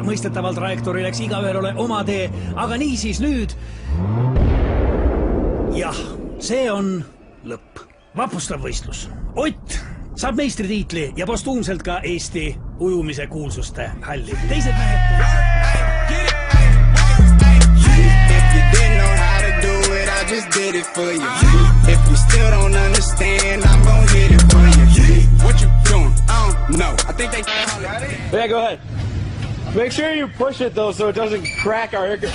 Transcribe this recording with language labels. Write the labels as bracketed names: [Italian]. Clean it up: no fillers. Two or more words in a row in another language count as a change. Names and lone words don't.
[Estonian] Mõistetavalt trajektoori läks igaühel ole oma tee, aga niisiis nüüd. Jah, see on lõpp. Vapustav võistlus. Ott saab meistritiitli ja postuumselt ka Eesti ujumise kuulsuste halli. Teised mehed... [English] If you didn't know how to do it, I just did it for you. If you still don't understand, I'm gonna hit it for you. What you doing? I don't know. I think they... Yeah, go ahead. Make sure you push it, though, so it doesn't crack our air...